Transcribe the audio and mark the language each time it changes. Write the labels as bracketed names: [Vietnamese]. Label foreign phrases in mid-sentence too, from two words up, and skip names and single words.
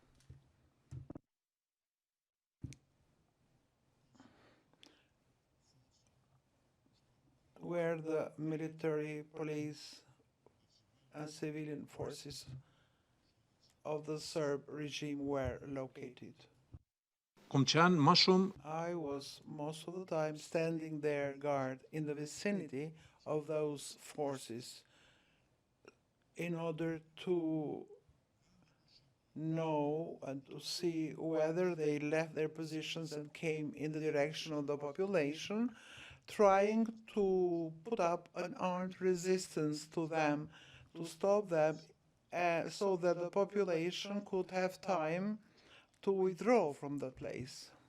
[English] Where the military, police, and civilian forces of the Serb regime were located. [Albanian] kum qenë më shumë [English] I was most of the time standing there guard in the vicinity of those forces in order to know and to see whether they left their positions and came in the direction of the population, trying to put up an armed resistance to them, to stop them, so that the population could have time to withdraw from the place.